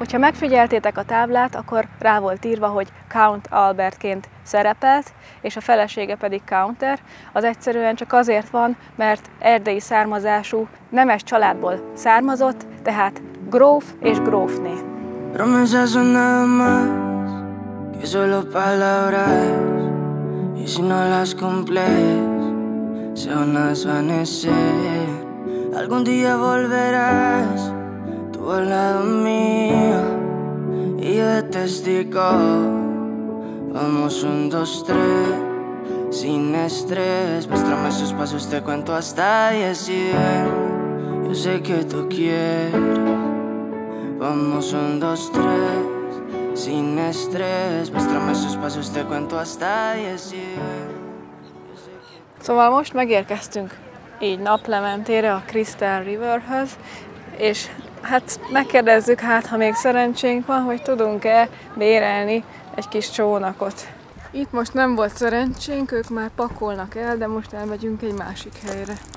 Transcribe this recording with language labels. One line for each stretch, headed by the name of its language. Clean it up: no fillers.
Hungarian: Hogyha megfigyeltétek a táblát, akkor rá volt írva, hogy Count Albertként szerepelt, és a felesége pedig Counter. Az egyszerűen csak azért van, mert erdélyi származású, nemes családból származott, tehát gróf és grófné.
Spanish: Promesas son nada más que solo palabras, y si no las cumples se van a desvanecer. Algún día volverás tú al lado mío y yo de testigo. Vamos 1, 2, 3 sin estrés. Muéstrame esos pasos, te cuento hasta 10 y ven. Yo sé que tú quieres. Vamos 1, 2, 3 sin estrés. Muéstrame esos pasos, te cuento hasta 10 y ven.
Hungarian: Szóval most megérkeztünk így naplementére a Crystal Riverhöz, és hát megkérdezzük, hát ha még szerencsénk van, hogy tudunk-e bérelni egy kis csónakot. Itt most nem volt szerencsénk, ők már pakolnak el, de most elmegyünk egy másik helyre.